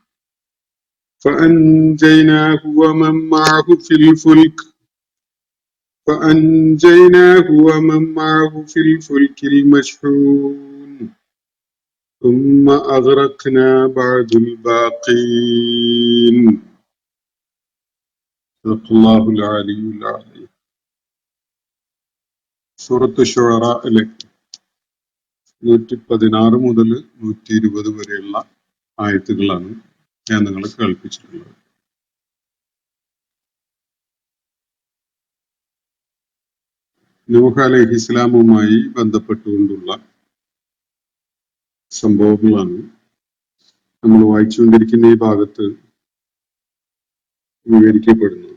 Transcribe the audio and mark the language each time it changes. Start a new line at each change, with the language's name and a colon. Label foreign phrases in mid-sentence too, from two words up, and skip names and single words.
Arabic: فأنجيناه ومن معه في الفلك المشحون ثم أغرقنا بعد الباقين. صدق الله العلي العظيم.
Malayalam: സൂറത്ത് ശുഅറയിലെ 116 മുതൽ 120 വരെയുള്ള ആയത്തുകളാണ് ഞാൻ നിങ്ങളെ കേൾപ്പിച്ചിട്ടുള്ളത്. നൂഹ് അലൈഹിസ്സലാമുമായി ബന്ധപ്പെട്ടുകൊണ്ടുള്ള സംഭവങ്ങളാണ് നമ്മൾ വായിച്ചുകൊണ്ടിരിക്കുന്ന ഈ ഭാഗത്ത് വിവരിക്കപ്പെടുന്നത്.